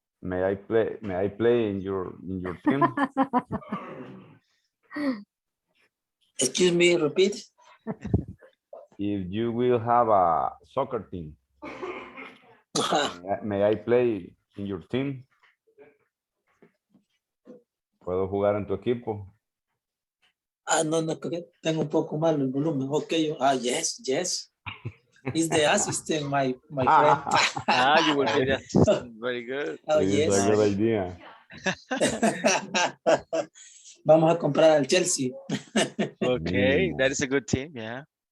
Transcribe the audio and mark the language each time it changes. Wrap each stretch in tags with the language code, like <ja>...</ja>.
<en>May I play in your team? Excuse me, repeat. If you will have a soccer team, may I play in your team?</en> <es>¿Puedo jugar en tu equipo? Ah, no, no, que tengo un poco malo el volumen.</es> <en>Ok, yes, yes. Is the assistant, my friend. You will be the assistant. Very good. Oh, It's yes. a good idea.</en> <es>Vamos a comprar al Chelsea.</es> <en>Okay, that is a good team, yeah.</en>